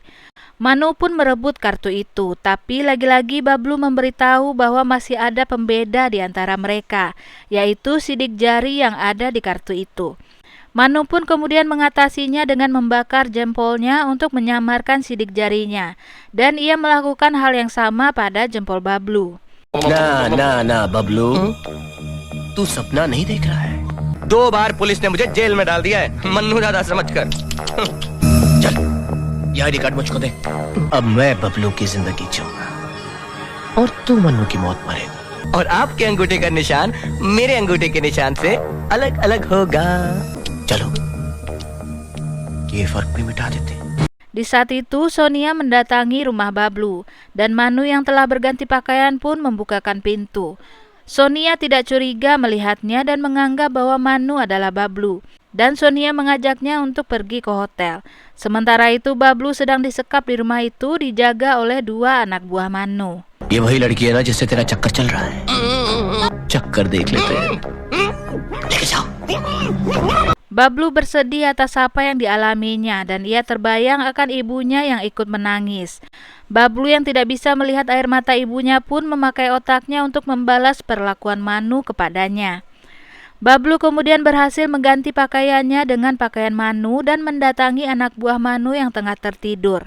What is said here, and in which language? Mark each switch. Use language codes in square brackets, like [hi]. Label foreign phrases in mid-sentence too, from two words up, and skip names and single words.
[id] Manu pun merebut kartu itu, tapi lagi-lagi Bablu memberitahu bahwa masih ada pembeda di antara mereka, yaitu sidik jari yang ada di kartu itu. Manu pun kemudian mengatasinya dengan membakar jempolnya untuk menyamarkan sidik jarinya, dan ia melakukan hal yang sama pada jempol Bablu. [hi] ना बबलू, तू सपना नहीं देख रहा है। 2 बार पुलिस ने मुझे जेल में डाल दिया है, मन्नू दादा समझकर। चल, ये [en] ID card [hi] मुझको दे। अब मैं बबलू की जिंदगी जीऊंगा और तू मन्नू की मौत मरेगा, और आपके अंगूठे का निशान मेरे अंगूठे के निशान से अलग अलग होगा। चलो, ये फर्क भी मिटा देते। [id] Di saat itu Sonia mendatangi rumah Bablu dan Manu yang telah berganti pakaian pun membukakan pintu. Sonia tidak curiga melihatnya dan menganggap bahwa Manu adalah Bablu, dan Sonia mengajaknya untuk pergi ke hotel. Sementara itu Bablu sedang disekap di rumah itu dijaga oleh 2 anak buah Manu. [hi] ये वही लड़की है ना जिससे तेरा चक्कर चल रहा है? चक्कर देख लेते हैं। लेके जाओ। [id] Bablu bersedih atas apa yang dialaminya dan ia terbayang akan ibunya yang ikut menangis. Bablu yang tidak bisa melihat air mata ibunya pun memakai otaknya untuk membalas perlakuan Manu kepadanya. Bablu kemudian berhasil mengganti pakaiannya dengan pakaian Manu dan mendatangi anak buah Manu yang tengah tertidur.